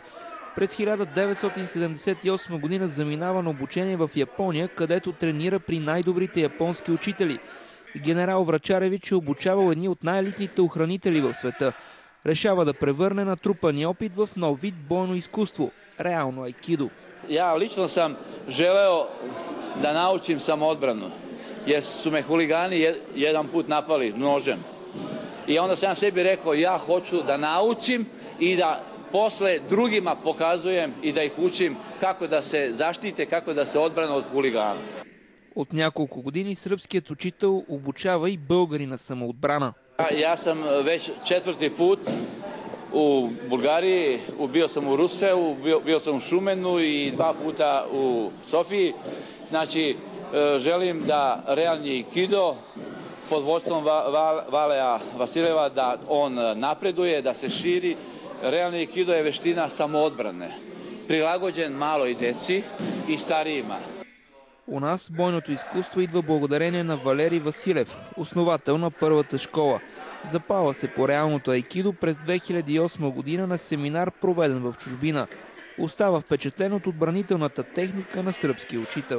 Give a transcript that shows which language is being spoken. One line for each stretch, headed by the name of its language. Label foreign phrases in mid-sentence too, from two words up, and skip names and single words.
Bulgarian: През 1978 година заминава на обучение в Япония, където тренира при най-добрите японски учители. Генерал Врачаревич е обучавал едни от най-елитните охранители в света. Решава да превърне натрупания опит в нов вид бойно изкуство – реално айкидо.
Serbian: Ja lično sam želeo da naučim samoodbranu, jer su me huligani jedan put napali nožem. I onda sam sebi rekao, ja hoću da naučim i da posle drugima pokazujem i da ih učim kako da se zaštite, kako da se odbrane od huligana.
Bulgarian: От няколко години сръбският учител обучава и българи на самоотбрана.
Serbian: Ja sam već 4. put u Bulgariji, bio sam u Ruseu, bio sam u Šumenu i 2 puta u Sofiji. Znači, želim da realni aikido pod vodstvom Valea Vasileva, da on napreduje, da se širi. Realni aikido je veština samoodbrane, prilagođen maloj deci и starijima.
Bulgarian: У нас бойното изкуство идва благодарение на Валерий Василев, основател на първата школа. Запала се по реалното айкидо през 2008 година на семинар, проведен в чужбина. Остава впечатлен от отбранителната техника на сръбски учител.